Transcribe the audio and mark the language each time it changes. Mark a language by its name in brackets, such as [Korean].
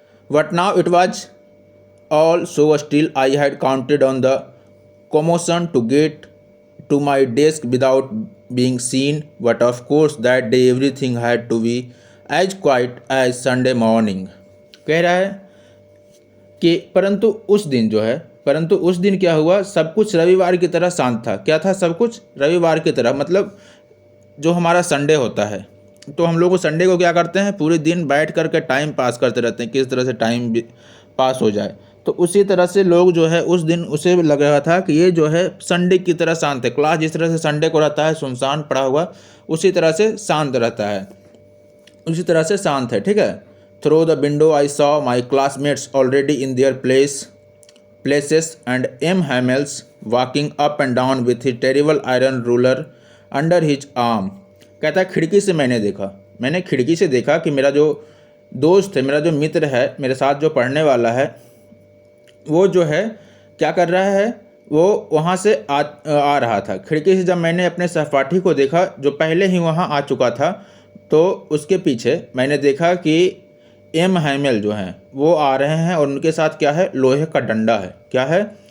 [English] But now it was all so still, I had counted on the commotion to get to my desk without being seen, but of course that day everything had to be as quiet as Sunday morning। [Hindi] कह रहा है कि परंतु उस दिन क्या हुआ, सब कुछ रविवार की तरह शांत था। क्या था? सब कुछ रविवार की तरह, मतलब जो हमारा संडे होता है, तो हम लोग को संडे को क्या करते हैं, पूरे दिन बैठ करके टाइम पास करते रहते हैं, किस तरह से टाइम पास हो जाए। तो उसी तरह से लोग जो है उस दिन उसे लग रहा था कि ये जो है संडे की तरह शांत है। क्लास जिस तरह से संडे को रहता है सुनसान पड़ा हुआ, उसी तरह से शांत रहता है, उसी तरह से शांत है। ठीक है, [English] Through the window I saw my classmates already in their places and M. Hamels walking up and down with his terrible iron ruler under his arm। [Hindi] कहता है खिड़की से मैंने खिड़की से देखा कि मेरा जो दोस्त है, मेरा जो मित्र है, मेरे साथ जो पढ़ने वाला है, वो जो है क्या कर रहा है, वो वहाँ से आ रहा था। खिड़की से जब मैंने अपने सहपाठी को देखा जो पहले ही वहाँ आ चुका था, तो उसके पीछे मैंने देखा कि एम हैमेल जो हैं वो आ रहे हैं, और उनके साथ क्या है, लोहे का डंडा है। क्या है?